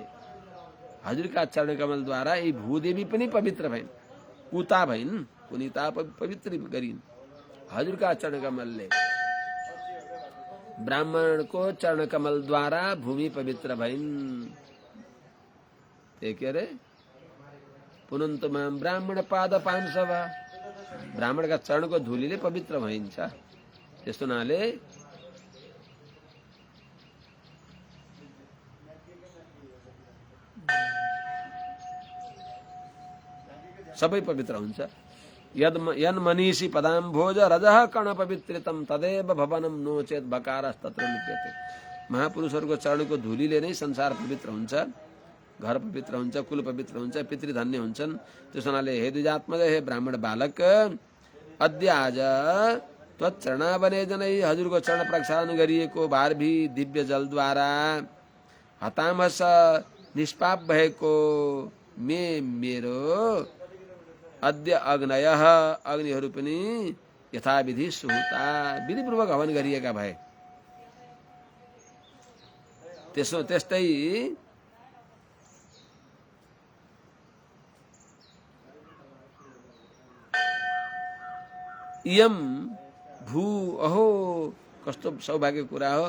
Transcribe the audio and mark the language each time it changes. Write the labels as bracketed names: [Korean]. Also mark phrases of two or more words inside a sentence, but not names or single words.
[Nepali] हजुरका चरण कमलद्वारा यी भूदेवी पनि पवित्र भइन्, पुता भइन्, पुनीता पवित्र गरिन्। हजुरका चरण कमलले ब्राह्मणको चरण कमलद्वारा भूमि पवित्र भइन्। के अरे [Sanskrit] पुनन्तु माम ब्राह्मण पाद पांसवा [Nepali] ब्राह्मणका चरणको धुलीले पवित्र भइन्छ। त्यस्तो हुनाले सबै पवित्र हुन्छ। [Sanskrit] यन मनीषी पदाम्भोज रजः कर्ण पवित्रितम तदेव भवनम नोचेत बकारस्तत्र लिप्यते। [Nepali] महापुरुषहरूको चरणको धुलीले नै संसार पवित्र हुन्छ, घर पवित्र हुन्छ, कुल पवित्र हुन्छ, पितृधन्य हुन्छन्। त्यस हुनाले हे द्विजात्मज, हे ब्राह्मण बालक, अद्य आज त्वचरणावने जनै हजुरको चरण प्रक्षालन गरिएको भारभी दिव्य जलद्वारा हतामस निष्पाप भएको मेरो [Sanskrit] अद्य अग्नयः [Nepali] अग्निहरू पनि [Sanskrit] यथाविधि सुहुता [Nepali] विधिपूर्वक हवन गरिएका भए। त्यस्तै [Sanskrit] इयम भू [Nepali] अहो कस्तो सौभाग्य कुरा हो।